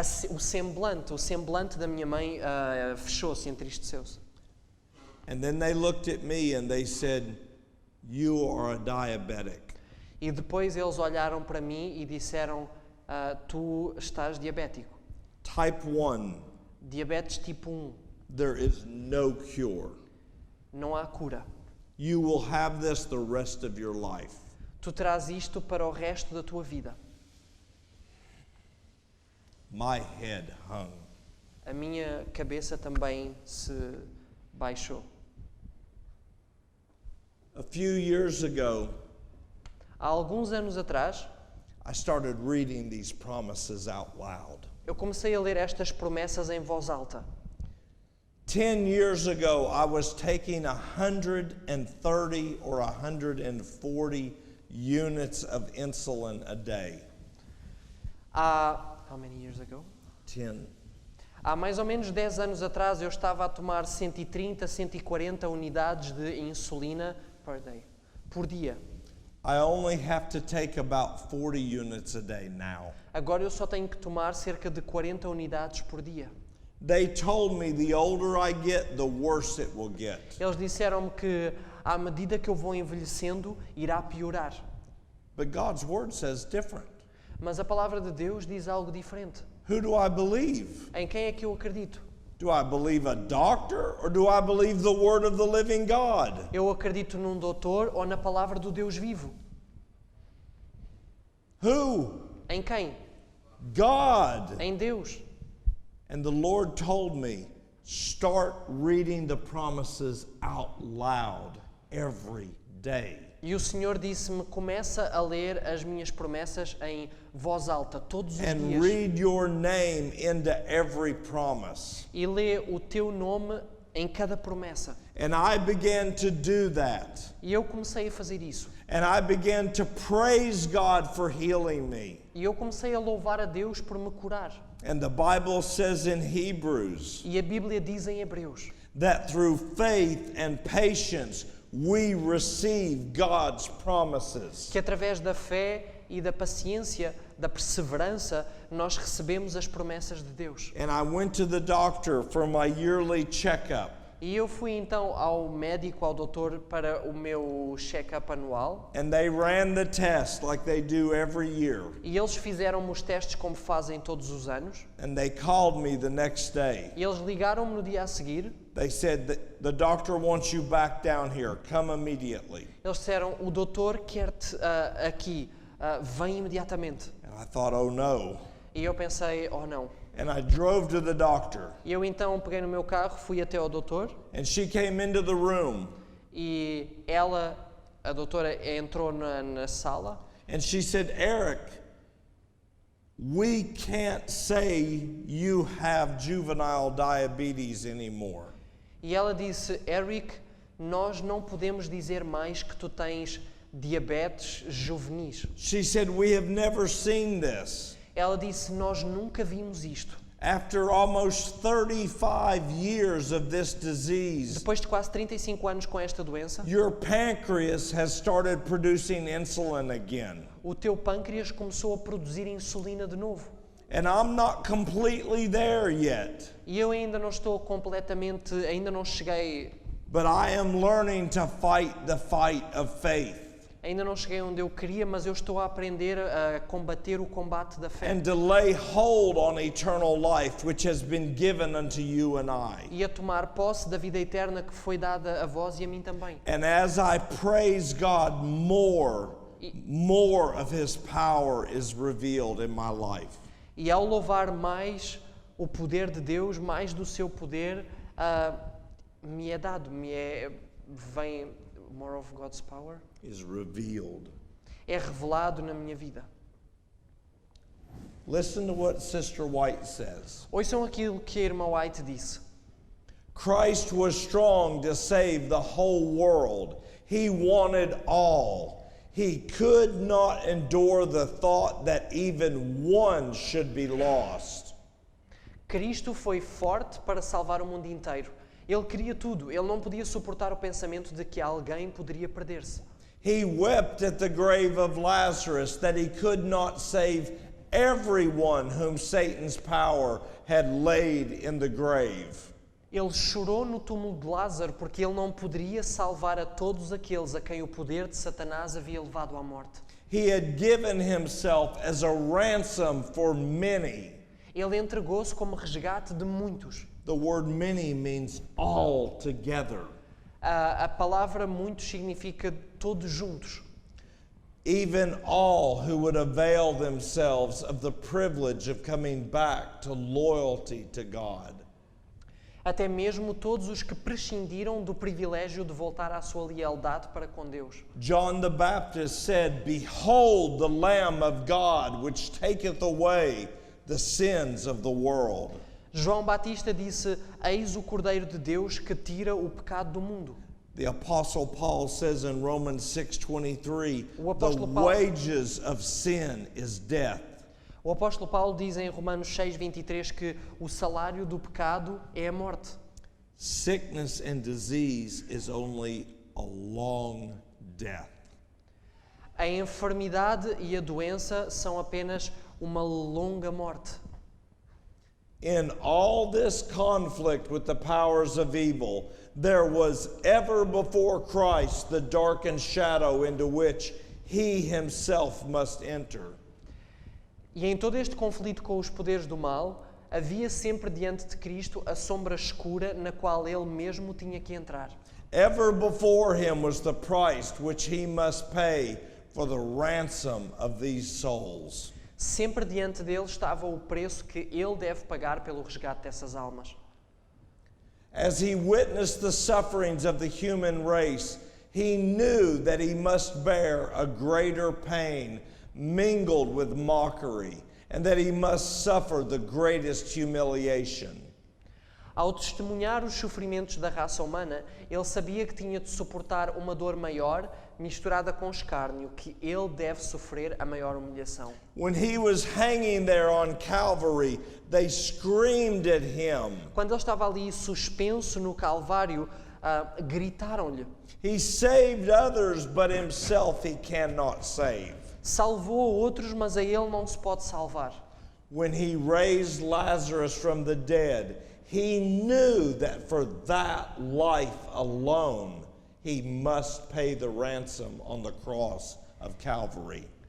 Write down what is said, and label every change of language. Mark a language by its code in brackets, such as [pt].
[pt] O semblante da minha mãe fechou-se, entristeceu-se. [en] And then they looked at me and they said, "You are a diabetic." [pt] E depois eles olharam para mim e disseram, tu estás diabético. [en] Type 1, [pt] Diabetes tipo 1. [en] there is no cure. [pt] Não há cura. [en] You will have this the rest of your life. [pt] Tu terás isto para o resto da tua vida. [en] My head hung. [pt] A minha cabeça também se baixou. [en] A few years ago, [pt] Há alguns anos atrás, [en] I started reading these promises out loud. [pt] eu comecei a ler estas promessas em voz alta. [en] 10 years ago, I was taking 130 or 140 units of insulin a day. How many years ago? 10. [pt] Há mais ou menos 10 anos atrás eu estava a tomar 130, 140 unidades de insulina por dia. [en] I only have to take about 40 units a day now. [pt] Agora eu só tenho que tomar cerca de 40 unidades por dia. [en] They told me the older I get, the worse it will get. [pt] Eles disseram-me que à medida que eu vou envelhecendo, irá piorar. [en] But God's word says different. [pt] Mas a palavra de Deus diz algo diferente. [en] Who do I believe? [pt] Em quem é que eu acredito? [en] Do I believe a doctor or do I believe the word of the living God? [pt] Eu acredito num doutor ou na palavra do Deus vivo? [en] Who? [pt] Em quem? [en] God. [pt] Em Deus. [en] And the Lord told me, start reading the promises out loud every day. [pt] E o Senhor disse-me, começa a ler as minhas promessas em voz alta todos os [en] And [pt] dias. [en] read your name into every promise. [pt] E lê o teu nome em cada promessa. [en] And I began to do that. [pt] E eu comecei a fazer isso. [en] And I began to praise God for healing me. [pt] E eu comecei a louvar a Deus por me curar. [en] And the Bible says in Hebrews [pt] E a Bíblia diz em Hebreus [en] that through faith and patience we receive God's promises. [pt] que através da fé e da paciência, da perseverança, nós recebemos as promessas de Deus. [en] And I went to the doctor for my yearly checkup. [pt] E eu fui então ao médico, ao doutor, para o meu check-up anual. [en] And they ran the test like they do every year. [pt] E eles fizeram-me os testes como fazem todos os anos. [en] And they called me the next day. [pt] E eles ligaram-me no dia a seguir. [en] They said that the doctor wants you back down here. Come immediately. [pt] Eles disseram, o doutor quer-te aqui, vem imediatamente. [en] And I thought, oh no. [pt] E eu pensei, oh não. [en] And I drove to the doctor. [pt] E eu então peguei no meu carro, fui até ao doutor. [en] And she came into the room. [pt] E ela, a doutora, entrou na sala. [en] And she said, Eric, we can't say you have juvenile diabetes anymore. [pt] E ela disse, Eric, nós não podemos dizer mais que tu tens diabetes juvenis. [en] She said, we have never seen this. [pt] Ela disse, nós nunca vimos isto. [en] After almost 35 years of this disease, [pt] Depois de quase 35 anos com esta doença, [en] your pancreas has started producing insulin again. [pt] o teu pâncreas começou a produzir insulina de novo. [en] And I'm not completely there yet, [pt] E eu ainda não estou completamente, ainda não cheguei, [en] but I am learning to fight the fight of faith [pt] ainda não cheguei onde eu queria, mas eu estou a aprender a combater o combate da fé. [en] and to lay hold on eternal life, which has been given unto you and I. [pt] E a tomar posse da vida eterna que foi dada a vós e a mim também. [en] And as I praise God, more of His power is revealed in my life. [pt] E ao louvar mais o poder de Deus, mais do seu poder, me é dado, vem [en] more of God's power, Is revealed. [pt] é revelado na minha vida. [en] Listen to what Sister White says. [pt] Ouçam aquilo que a irmã White disse. [en] Christ was strong to save the whole world. He wanted all. He could not endure the thought that even one should be lost. [pt] Cristo foi forte para salvar o mundo inteiro. Ele queria tudo. Ele não podia suportar o pensamento de que alguém poderia perder-se. [en] He wept at the grave of Lazarus that he could not save everyone whom Satan's power had laid in the grave. [pt] Ele chorou no túmulo de Lázaro porque ele não poderia salvar a todos aqueles a quem o poder de Satanás havia levado à morte. [en] He had given himself as a ransom for many. [pt] Ele entregou-se como resgate de muitos. [en] The word many means all together. [pt] A palavra muitos significa todos juntos. [en] Even all who would avail themselves of the privilege of coming back to loyalty to God. [pt] Até mesmo todos os que prescindiram do privilégio de voltar à sua lealdade para com Deus. [en] John the Baptist said, "Behold the Lamb of God, which taketh away the sins of the world." [pt] João Batista disse: Eis o Cordeiro de Deus que tira o pecado do mundo. [en] The Apostle Paul says in Romans 6:23, [pt] O apóstolo [en] "The [pt] Paulo- [en] wages of sin is death." [pt] O apóstolo Paulo diz em Romanos 6:23 que o salário do pecado é a morte. [en] Sickness and disease is only a long death. [pt] A enfermidade e a doença são apenas uma longa morte. [en] In all this conflict with the powers of evil, there was ever before Christ the darkened shadow into which he himself must enter. [pt] E em todo este conflito com os poderes do mal, havia sempre diante de Cristo a sombra escura na qual ele mesmo tinha que entrar. [en] Ever before him was the price which he must pay for the ransom of these souls. [pt] Sempre diante dele estava o preço que ele deve pagar pelo resgate dessas almas. [en] As he witnessed the sufferings of the human race, he knew that he must bear a greater pain mingled with mockery, and that he must suffer the greatest humiliation. [pt] Ao testemunhar os sofrimentos da raça humana, ele sabia que tinha de suportar uma dor maior, misturada com escárnio, que ele deve sofrer a maior humilhação. [en] When he was hanging there on Calvary, they screamed at him. [pt] Quando ele estava ali suspenso no Calvário, gritaram-lhe. [en] He saved others, but himself he cannot save. [pt] Salvou outros, mas a ele não se pode salvar. [en] When he raised Lazarus from the dead, he knew that for that life alone, he must pay the ransom on the cross of Calvary.